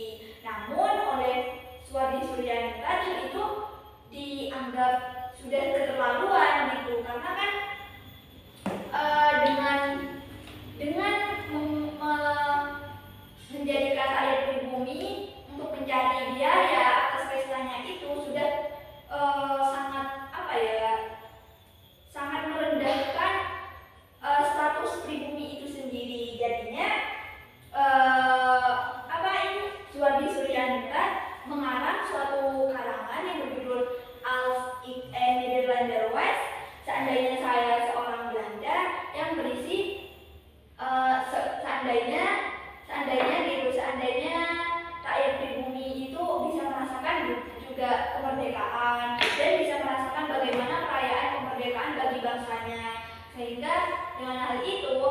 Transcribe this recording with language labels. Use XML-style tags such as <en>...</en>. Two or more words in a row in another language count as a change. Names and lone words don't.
<id>Namun oleh Suwardi Suryaningrat hal itu dianggap sudah keterlaluan gitu, karena kan dengan menjadikan rakyat pribumi untuk mencari biaya atas pestanya itu sudah sangat merendahkan status pribumi itu sendiri. Jadinya Suwardi Suryaningrat mengarang suatu karangan yang berjudul Als ik een Nederlander was, seandainya saya seorang Belanda, yang berisi seandainya rakyat pribumi itu bisa merasakan juga kemerdekaan dan bisa merasakan bagaimana perayaan kemerdekaan bagi bangsanya, sehingga dengan hal itu</id>